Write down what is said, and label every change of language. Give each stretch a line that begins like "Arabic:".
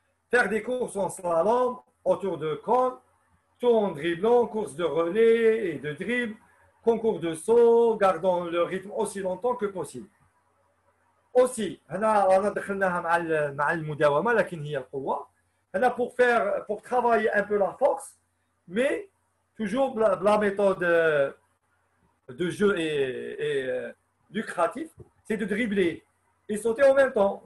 French: Faire des courses en slalom, autour de cône, saut en dribblant, course de relais et de dribble, concours de saut, gardant le rythme aussi longtemps que possible.
Arabic: Aussi, هنا دخلناها مع المداومة لكن هي القوة.
French: هنا pour travailler un peu la force, mais toujours la méthode de jeu est lucratif, c'est de dribbler et sauter en même temps.